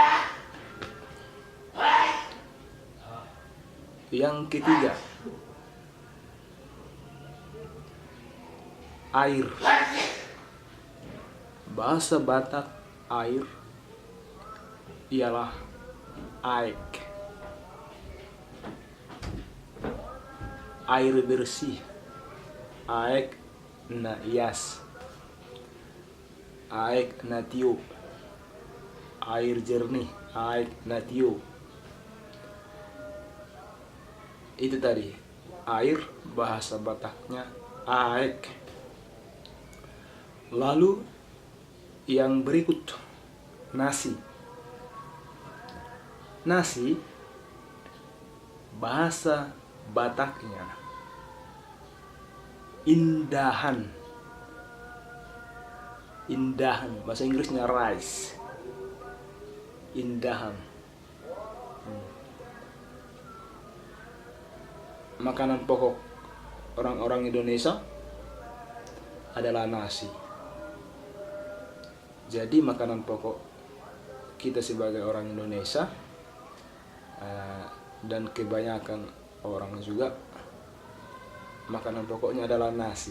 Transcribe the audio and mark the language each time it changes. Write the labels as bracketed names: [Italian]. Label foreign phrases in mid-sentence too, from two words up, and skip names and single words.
[Indonesian] Yang ketiga, air. Bahasa Batak air ialah aek. Air bersih, [Batak Toba] aek na ias, aek na tiup. [Indonesian] Air jernih, [Batak Toba] aek na tiup. [Indonesian] Itu tadi, air bahasa Bataknya aek. Lalu yang berikut, nasi. Nasi bahasa Bataknya indahan. Indahan, bahasa Inggrisnya rice. Indahan. Makanan pokok orang-orang Indonesia adalah nasi. Jadi makanan pokok kita sebagai orang Indonesia dan kebanyakan orang juga makanan pokoknya adalah nasi.